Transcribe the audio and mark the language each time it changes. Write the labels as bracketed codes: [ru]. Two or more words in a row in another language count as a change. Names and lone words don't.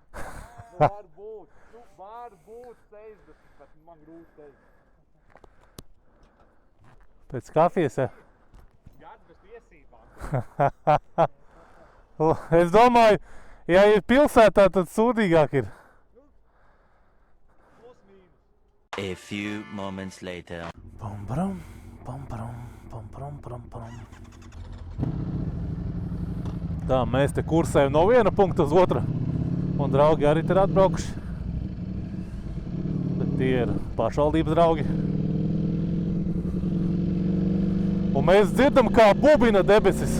[lv] Var būt 60, bet man grūti teikt. Pēc kafijas, ja? Gads bez tiesībām. Es domāju, ja ir pilsētā, tad sūdīgāk ir. [en] A few moments later. Pam-param. [lv] Tā, mēs te kursējam no viena punkta uz otru. Un draugi arī te ir atbraukuši. Bet tie ir pašvaldības draugi. Un mēs dzirdam, kā bubina debesis.